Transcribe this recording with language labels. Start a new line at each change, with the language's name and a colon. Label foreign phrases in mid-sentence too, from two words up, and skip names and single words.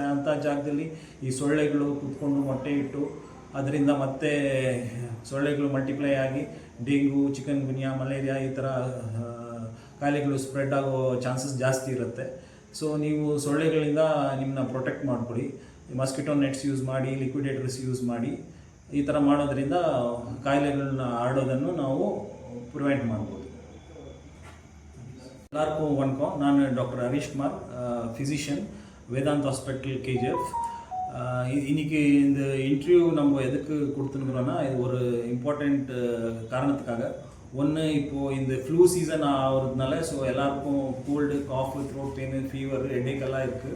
Kannada: ಅಂಥ ಜಾಗದಲ್ಲಿ ಈ ಸೊಳ್ಳೆಗಳು ಕೂತ್ಕೊಂಡು ಮೊಟ್ಟೆ ಇಟ್ಟು ಅದರಿಂದ ಮತ್ತೆ ಸೊಳ್ಳೆಗಳು ಮಲ್ಟಿಪ್ಲೈ ಆಗಿ ಡೆಂಗು, ಚಿಕನ್ ಗುನ್ಯಾ, ಮಲೇರಿಯಾ ಈ ಥರ ಕಾಯಿಲೆಗಳು ಸ್ಪ್ರೆಡ್ ಆಗೋ ಚಾನ್ಸಸ್ ಜಾಸ್ತಿ ಇರುತ್ತೆ. ಸೊ ನೀವು ಸೊಳ್ಳೆಗಳಿಂದ ನಿಮ್ಮನ್ನ ಪ್ರೊಟೆಕ್ಟ್ ಮಾಡ್ಕೊಳ್ಳಿ.
English: mosquito nets use
Kannada: ಮಾಡಿ,
English: liquidators use
Kannada: ಮಾಡಿ. ಈ ಥರ ಮಾಡೋದ್ರಿಂದ ಕಾಯಿಲೆಗಳನ್ನ ಹರಡೋದನ್ನು ನಾವು ಪ್ರಿವೆಂಟ್ ಮಾಡ್ಬೋದು. ಎಲ್ಲರಿಗೂ ವಣக்கம். ನಾನು ಡಾಕ್ಟರ್ ஹரிஷ் குமார், ஃபிசிஷியன், வேதாந்த் ஹாஸ்பிட்டல் KGF.
Tamil: இன்னைக்கு இந்த இன்டர்வியூ நம்ம எதுக்கு கொடுத்துருக்குறோன்னா, இது ஒரு இம்பார்ட்டண்ட் காரணத்துக்காக. ஒன்று, இப்போது இந்த
English: flu season
Tamil: ஆகிறதுனால ஸோ எல்லாருக்கும்
English: cold, cough, throat pain, fever, headache
Tamil: எல்லாம் இருக்குது.